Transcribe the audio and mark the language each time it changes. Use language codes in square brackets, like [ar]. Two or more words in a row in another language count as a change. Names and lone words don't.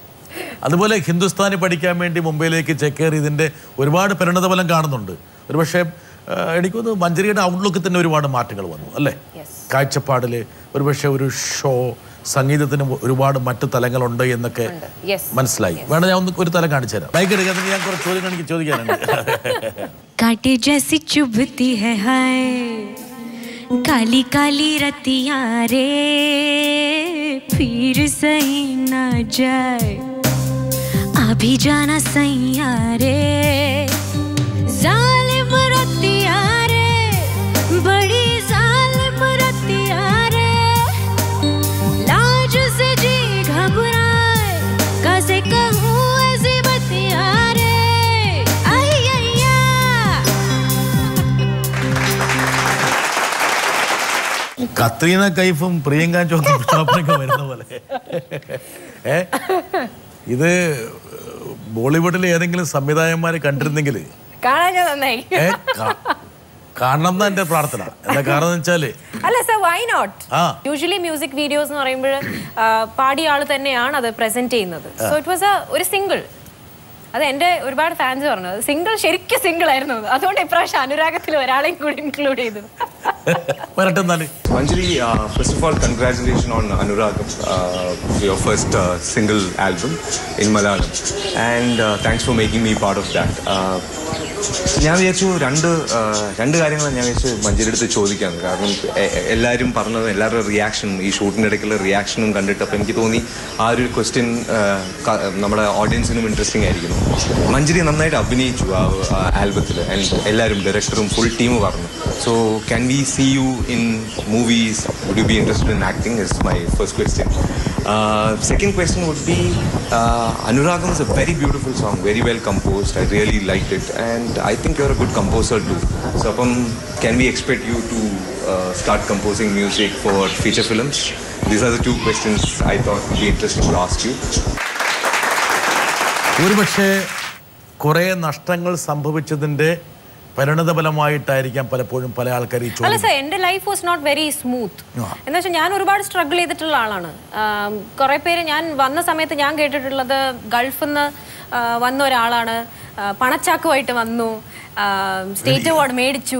[ml] അതുപോലെ ഹിന്ദുസ്ഥാനി പഠിക്കാൻ വേണ്ടി മുംബൈയിലേക്ക് ചേക്കേറി ഇതിൻ്റെ ഒരുപാട് പരിണതഫലം കാണുന്നുണ്ട്. ഒരുപക്ഷെ എനിക്കൊന്ന് മഞ്ജരിയുടെ ഔട്ട്ലുക്കിൽ തന്നെ ഒരുപാട് മാറ്റങ്ങൾ വന്നു അല്ലേ? കാഴ്ചപ്പാടിൽ ഒരുപക്ഷെ ഒരു ഷോ, സംഗീതത്തിന് ഒരുപാട് മറ്റു തലങ്ങളുണ്ട് എന്നൊക്കെ മനസ്സിലായി. വേണം ഞാൻ ഒന്ന് ഒരു തലം കാണിച്ചു തരാം. ബൈക്ക് എടുക്കാൻ ഞാൻ കുറച്ച് ചോദ്യങ്ങൾ എനിക്ക് ചോദിക്കാനുണ്ട്. [hi] काटे जैसी चुभती है हाय काली काली रतियां रे फिर सही ना जाए अभी जाना सैया रे जालिम रतियां रे बड़ी जालिम रतियां रे लाज से जी घबराए कैसे कहूँ ऐसी बतियां रे [ml] കത്രീന കൈഫും പ്രിയങ്ക ചോപ്രയൊക്കെ വരുന്ന പോലെ. ഇത് ബോളിവുഡിൽ ഏതെങ്കിലും സംവിധായകന്മാരെ കണ്ടിരുന്നെങ്കിൽ കാണണം എന്നാ എന്റെ പ്രാർത്ഥന. എന്താ കാരണം വെച്ചാല്, അല്ല സർ, [en] why not? usually music videos [ml] എന്ന് പറയുമ്പോൾ പാടിയ ആള് തന്നെയാണ് അത് പ്രസന്റ് ചെയ്യുന്നത്. [en] so it was [ml] ഒരു സിംഗിൾ. അത് എൻ്റെ ഒരുപാട് ഫാൻസ് പറഞ്ഞു സിംഗിൾ ശരിക്കും സിംഗിൾ ആയിരുന്നു. അതുകൊണ്ട് ഇപ്രാവശ്യം അനുരാഗത്തിൽ ഒരാളെയും കൂടി ഇൻക്ലൂഡ് ചെയ്തു. [en] Manjari, first of all, congratulations on Anuragam, your first single album in Malayalam, and thanks for making me part of that. [ml] ഞാൻ വിചാരിച്ചു രണ്ട് കാര്യങ്ങൾ ഞാൻ വിചാരിച്ചു മഞ്ജരിയുടെ അടുത്ത് ചോദിക്കാമെന്ന്. കാരണം എല്ലാവരും പറഞ്ഞത്, എല്ലാവരുടെ റിയാക്ഷനും ഈ ഷൂട്ടിൻ്റെ ഇടയ്ക്കുള്ള റിയാക്ഷനും കണ്ടിട്ട് അപ്പോൾ എനിക്ക് തോന്നി ആ ഒരു ക്വസ്റ്റ്യൻ നമ്മുടെ ഓഡിയൻസിനും ഇൻട്രസ്റ്റിംഗ് ആയിരിക്കുന്നു. മഞ്ജരി നന്നായിട്ട് അഭിനയിച്ചു ആ ആൽബത്തിൽ, ആൻഡ് എല്ലാവരും ഡയറക്ടറും ഫുൾ ടീമും പറഞ്ഞു. [en] So can we see you in movies? Would you be interested in acting? Is my first question. Second question would be, Anuragam is a very beautiful song, very well composed. I really liked it, and I think you're a good composer too. So, can we expect you to start composing music for feature films? These are the two questions I thought would be interesting to ask you. [ml] ഒരുപക്ഷെ കുറേ നഷ്ടങ്ങൾ സംഭവിച്ചതിൻ്റെ പരിണതഫലമായിട്ടായിരിക്കാം പലപ്പോഴും പല ആൾക്കാർ ഈ ചോദ്യം. അല്ല സർ, എൻ്റെ [en] life was not very smooth. [ml] എന്ന് വെച്ചാൽ ഞാൻ ഒരുപാട് സ്ട്രഗിൾ ചെയ്തിട്ടുള്ള ആളാണ്. കുറേ പേര് ഞാൻ വന്ന സമയത്ത് ഞാൻ കേട്ടിട്ടുള്ളത് ഗൾഫിൽ നിന്ന് വന്ന ഒരാളാണ്, പണച്ചാക്കുമായിട്ട് വന്നു, [en] State Award [ml] മേടിച്ചു.